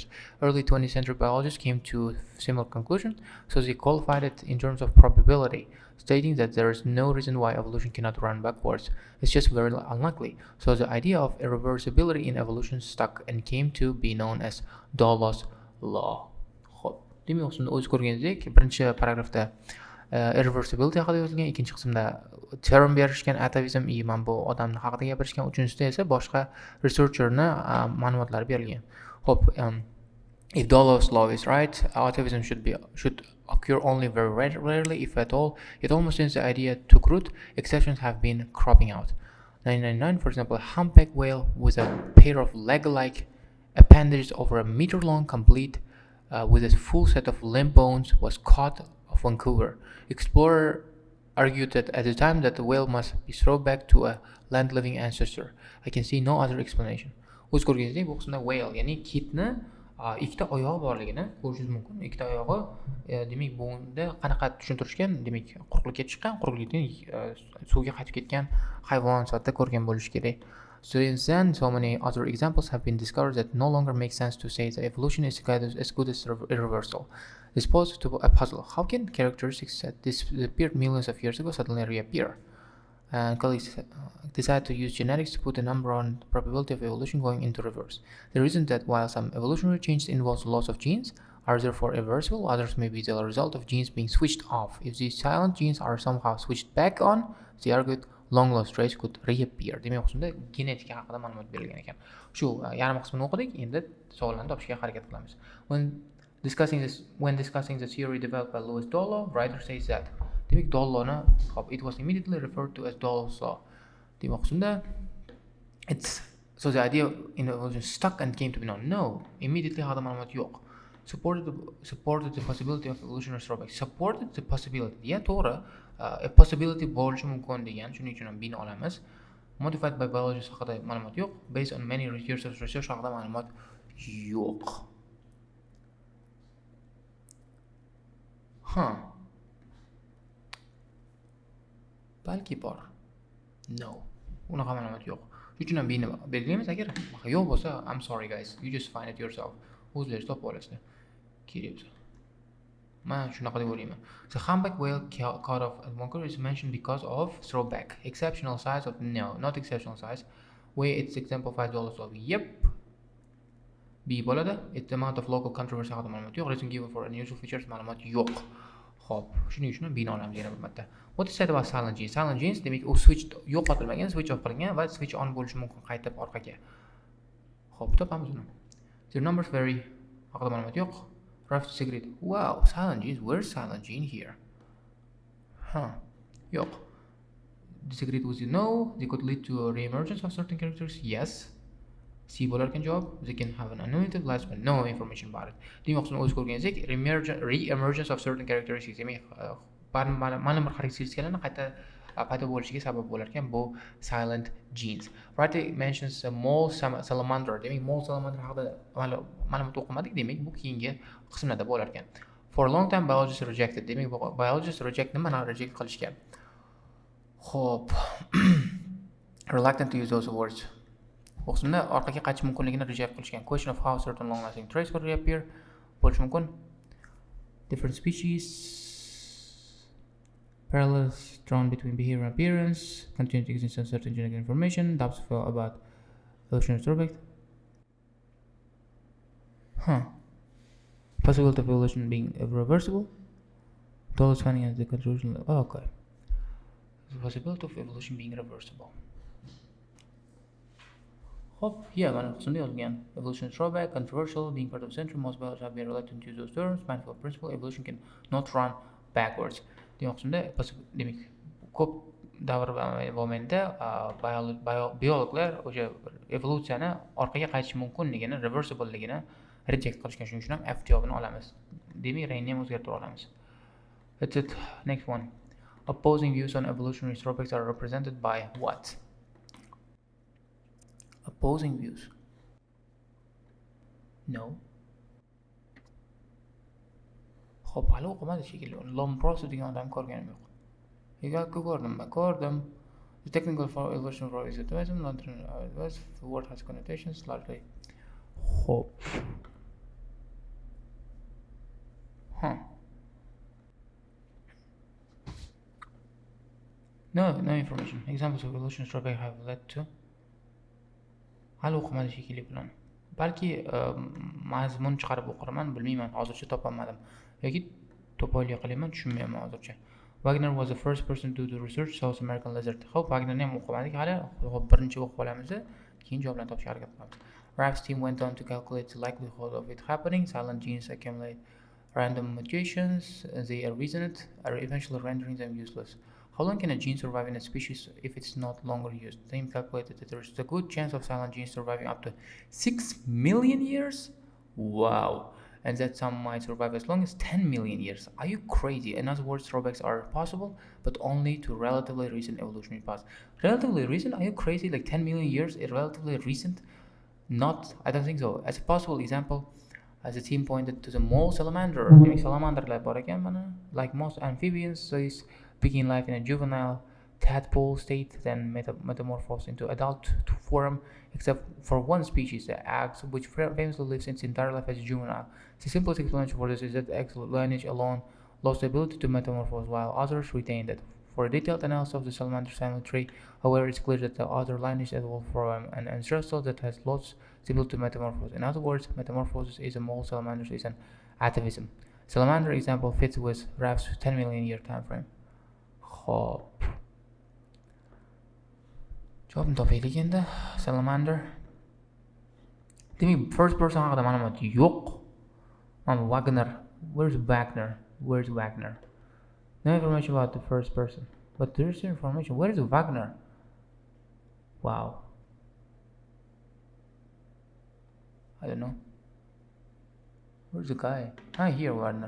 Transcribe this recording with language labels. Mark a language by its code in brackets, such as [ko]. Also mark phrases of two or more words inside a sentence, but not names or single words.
[en] Early 20th century biologists came to a similar conclusion, so they qualified it in terms of probability, stating that there is no reason why evolution cannot run backwards. It's just very unlikely. So the idea of irreversibility in evolution stuck and came to be known as Dollo's law. [uz] Xo'p, demak, o'z ko'rganingizdek, birinchi paragrafda irreversibility haqida yozilgan, ikkinchi qismda term berishgan atavism, men bu odamni haqida gapirishgan, uchinchisida esa boshqa researcherni ma'lumotlari berilgan. Xo'p, [en] if Dollo's law is right, atavism should occur only very rarely, if at all. Yet almost since the idea took root, exceptions have been cropping out. 1999, for example, a humpback whale with a pair of leg-like appendages over a meter long, complete with a full set of limb bones, was caught off Vancouver. Explorer argued that at the time that the whale must be thrown back to a land-living ancestor. I can see no other explanation. [uz] O'z ko'rganingizdek, bu qismda whale, ya'ni kitni ikkita oyog'i borligini ko'rishingiz mumkin. Ikkita oyog'i, demak, bunda qanaqa tushuntirishgan, demak, quruqlikka chiqqan, quruqlikdan suvga qaytib ketgan hayvon sifatida ko'rgan bo'lish kerak. [en] Since then, so many other examples have been discovered that no longer make sense to say that evolution is as good as irreversible. This poses to a puzzle. How can characteristics that disappeared millions of years ago suddenly reappear? And colleagues decided to use genetics to put a number on the probability of evolution going into reverse. The reason that while some evolutionary change involves loss of genes, are therefore irreversible, others may be the result of genes being switched off. If these silent genes are somehow switched back on, they argued, long lost trace could reappear. [uz] Demak, qismda genetika haqida ma'lumot berilgan ekan. Shu yarim qismini o'qidik, endi savollarni topishga harakat qilamiz. [en] When discussing the theory developed by Louis Dollo, writer says that, [uz] demak, Dolloni, [en] it was immediately referred to as Dollo's law. [uz] Demak, qismda [en] so the idea in evolution stuck and came to be known. No, immediately [uz] haqida ma'lumot yo'q. [en] Supported the possibility of evolutionary throwback. Supported the possibility. [uz] Ya, to'g'ri, [en] a possibility [uz] bo'lishi mumkin degan, shuning uchun ham bini olamiz. [en] Modified by biologists [uz] haqida ma'lumot yo'q. [en] Based on many years of research [uz] haqida ma'lumot yo'q. Balki bor. No. Unaqa ma'lumot yo'q. Shuning uchun ham bini belgilaymiz. Agar yo'q bo'lsa, [en] I'm sorry guys, you just find it yourself. [uz] O'zlaringiz topib olasizlar. Kerak bo'lsa. Men shunaqa deb o'ylayman. [en] The humpback whale caught off at Vancouver is mentioned because of throwback. Exceptional size of no, not exceptional size. Where it's exemplified Dollo's law. Yep. [uz] B bo'ladi. [en] It's the amount of local controversy [uz] haqida ma'lumot yo'q. [en] Reason given for unusual features [uz] ma'lumot yo'q. Xo'p, shuning uchun B'ni olamiz yana bir marta. [en] What is said about silent genes? Silent genes [uz] demak u switch yo'qotilmagan, [en] switch off [uz] qilingan va [en] switch on [uz] bo'lishi mumkin qaytib orqaga. Xo'p, topamiz uni. [en] The numbers vary [uz] haqida ma'lumot yo'q. [en] Rough secret. Wow, silent genes. Where's silent gene here? Yo'q. Disagree with you. No, they could lead to a re-emergence of certain characters. Yes. [uz] C bo'larkan javob. [en] They can have an unlimited lifespan. No information about it. [uz] Demoqchini o'zi ko'rgansak, [en] re-emergence of certain characteristics. [uz] Demak, ma'lum bir xarakteristiklarni qayta paydo bo'lishiga sabab bo'larkan bu [en] silent genes. Writer mentions a mole salamander. [uz] Demak, [en] mole salamander [uz] haqida ma'lumot o'qimadik. Demak, bu keyingi qismlarda bo'larkan. [en] For a long time biologists rejected. [uz] Demak, biologists nimani reject qilishgan? Xo'p. [en] Reluctant to use those words. [uz] Bu qismda orqaga qaytish mumkinligini reject qilishgan. [en] Question of how certain long-lasting traits could reappear [uz] bo'lishi mumkin. [en] Different species, parallels drawn between behavior and appearance, continued existence of certain genetic information, doubts about evolutionary aspect. Possibility of evolution being irreversible. Those finding as the conclusion. Oh, okay. The possibility of evolution being reversible. Hop, yeah, [uz] mana qismda yozilgan. [en] Evolution drawback, controversial, being part of the century, most biologists have been reluctant to use those terms, mindful of principle, evolution can not run backwards. [uz] Demak qismda demak ko'p davr mobaynida biologlar o'sha evolyutsiyani orqaga qaytish mumkinligini, reversibleligini reject qilishgan. Shuning uchun ham F javobini olamiz. Demak, rangni ham o'zgartirib olamiz. [en] That's it. Next one. Opposing views on evolutionary drawbacks are represented by what? Opposing views. No. [uz] Xo'p, hali o'qimadi shekilli. Lomproso degan odam ko'rganim yo'q. Yo'q, ko'rdim. [en] The technical for evolution for is advised, not advised. The word has connotations largely. Xo'p. No information. Examples of evolution drawback have led to. [uz] Hali o'qimadi shekilli bilan. Balki mazmun chiqarib o'qiraman, bilmayman, hozircha topolmadim. Yoki to'pollik qilaman, tushunmayman hozircha. [en] Wagner was the first person to do research South American lizard. [uz] Xo'p, Wagnerni ham o'qimadik hali. Birinchi o'qib olamiz, keyin javoblarni topishga harakat qilamiz. [en] Raff's team went on to calculate the likelihood of it happening. Silent genes accumulate random mutations. They are reasoned, are eventually rendering them useless. How long can a gene survive in a species if it's not longer used? The team calculated that there is a good chance of silent genes surviving up to 6 million years. Wow. And that some might survive as long as 10 million years. Are you crazy? In other words, drawbacks are possible, but only to relatively recent evolutionary paths. Relatively recent? Are you crazy? Like 10 million years is relatively recent? Not, I don't think so. As a possible example, as the team pointed to the mole salamander. [uz] Salamanderlar bor ekan mana. [en] Like most amphibians, so is begin life in a juvenile tadpole state, then metamorphose into adult form, except for one species, the axe, which famously lives its entire life as a juvenile. The simplest explanation for this is that the axe lineage alone lost the ability to metamorphose, while others retained it. For a detailed analysis of the salamander family tree, however, it's clear that the other lineage evolved from an ancestor that has lost the ability to metamorphose. In other words, metamorphosis is a mole salamander is an atavism. Salamander example fits with Raff's 10 million year time frame. [uz] Hop. Javobni topaylik endi. Salamander. Demak, [en] first person [uz] haqida ma'lumot yo'q. [en] Wagner. Where's Wagner? No information about the first person. But there is information. Where is Wagner? Wow. I don't know. Where's the guy? Here, Wagner.